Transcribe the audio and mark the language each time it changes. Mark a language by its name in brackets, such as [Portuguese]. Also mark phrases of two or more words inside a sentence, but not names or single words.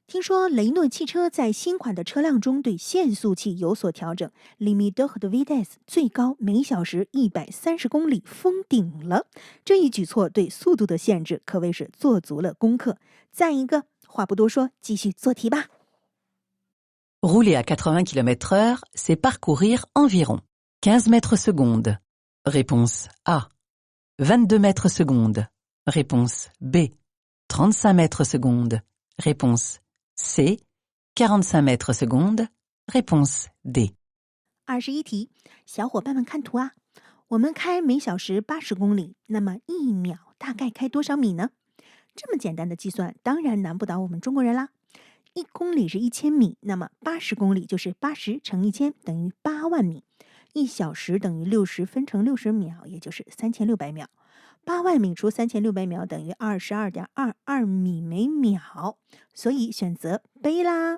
[Chinese] 听说雷诺汽车在新款的车辆中对限速器有所调整 ， [French] Limiter de vitesse [Chinese] 最高每小时130公里封顶了。这一举措对速度的限制可谓是做足了功课。再一个，话不多说，继续做题吧。 [French] Rouler à 80 km/h, c'est parcourir environ 15 mètres secondes. Réponse A. 22 mètres secondes. Réponse B. 35 mètres secondes. Réponse C. 45 mètres secondes. Réponse D. [Chinese] 21题，小伙伴们看图啊，我们开每小时80公里，那么1秒大概开多少米呢？这么简单的计算，当然难不倒我们中国人啦。1公里是1000米，那么80公里就是80乘1000等于8万米。1小时等于60分成60秒，也就是3600秒。8万米除3600秒等于22.22米每秒，所以选择 B 啦。